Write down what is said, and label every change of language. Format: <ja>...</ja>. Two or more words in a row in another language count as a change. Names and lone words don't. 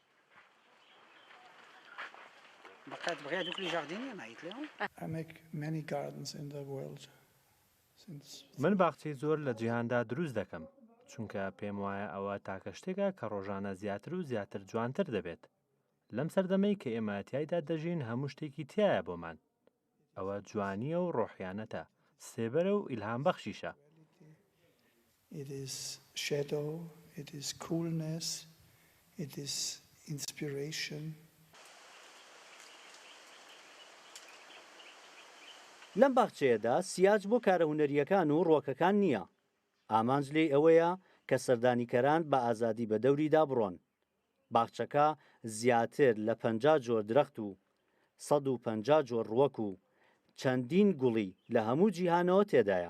<ckb>من باخچەی زۆر لە جیهاندا دروست دەکەم، چونکە پێم وایە ئەوە تاکە شتێکە کە ڕۆژانە زیاتر و زیاتر جوانتر دەبێت. لەم سەردەمەی کە ئێمە تایدا دەژین هەموو شتێکی تایە بۆمان. ئەوە جوانیە و ڕۆحیانەتە، سێبەرە و ئیلهام بەخشیشە.</ckb> <en>It is shadow, it is coolness, it is inspiration.</en> <ckb>لەم باخچەیەدا سیاج بۆ کارە هونەریەکان و ڕۆکەکان نییە. ئامانج لێ ئەوەیە کە سەردانیکەران بە ئازادی بە دەوریدا بڕۆن. باخچەکە زیاتر لە 50 جۆر درەخت و 150 جۆر ڕووەک و چەندین گوڵی لە هەموو جیهانەوە تێدایە.</ckb>